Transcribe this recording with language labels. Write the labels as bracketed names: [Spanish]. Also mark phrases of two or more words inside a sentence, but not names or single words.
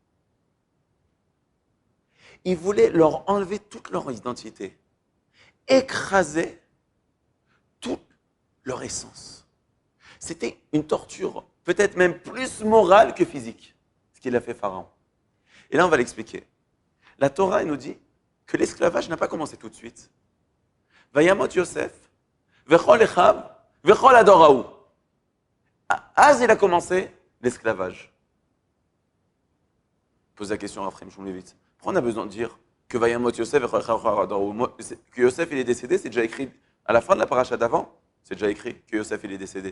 [French] Ils voulaient leur enlever toute leur identité, écraser toute leur essence. C'était une torture, peut-être même plus morale que physique, ce qu'il a fait Pharaon. Et là, on va l'expliquer. La Torah elle nous dit que l'esclavage n'a pas commencé tout de suite. [Hebrew] וימת יוסף, וכל אחיו, וכל הדור ההוא. [French] Az, il a commencé l'esclavage. Pose la question à Rav Chaim Shmulevitz. Pourquoi on a besoin de dire que [Hebrew] וימת יוסף, [French] que Yosef il est décédé, c'est déjà écrit à la fin de la paracha d'avant, c'est déjà écrit que Yosef il est décédé.